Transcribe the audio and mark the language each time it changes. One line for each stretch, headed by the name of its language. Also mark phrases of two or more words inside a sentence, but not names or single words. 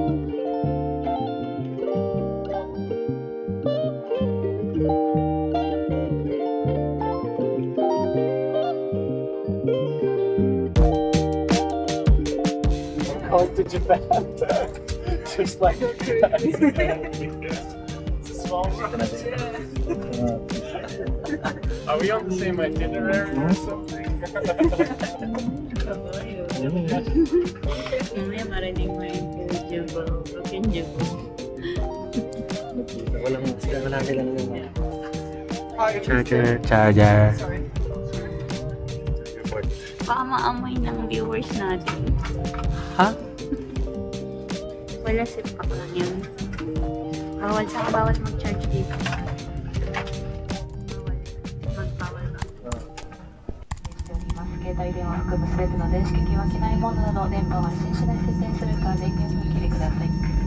English: Going to Japan. Just like it's a small world. Are we on the same itinerary or something?
Filipino: Mamaya marinig mo yung Charger. baka maamoy ng viewers natin. Ha? Wala, sip pack lang yun. Bawal mag-charge dito. Bawal ba?
Japanese: 携帯電話含む全ての電子機器は機内モードなど電波を発信しない設定にするか電源を切りください。